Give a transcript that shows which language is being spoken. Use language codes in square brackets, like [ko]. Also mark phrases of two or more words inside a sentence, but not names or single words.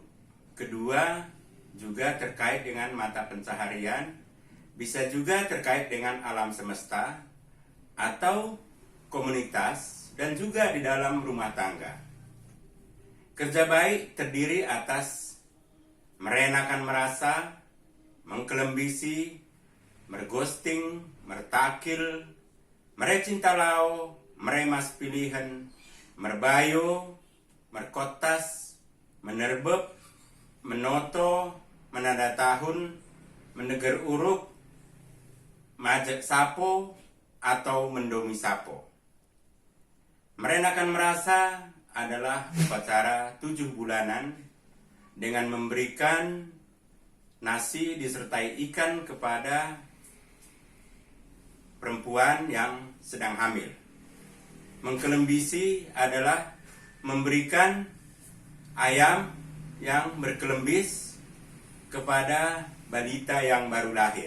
[id] Kedua, juga terkait dengan mata pencaharian. Bisa juga terkait dengan alam semesta atau komunitas dan juga di dalam rumah tangga. Kerja baik terdiri atas merenakan merasa, mengkelembisi, merghosting, mertakil, merecintalau, meremas pilihan, merbayo, merkotas, menerbeb, menoto, menanda tahun, meneger uruk, majek sapo atau mendomi sapo. Merenakan merasa adalah upacara 7 bulanan dengan memberikan nasi disertai ikan kepada perempuan yang sedang hamil. Mengkelembisi adalah memberikan ayam yang berkelembis kepada balita yang baru lahir.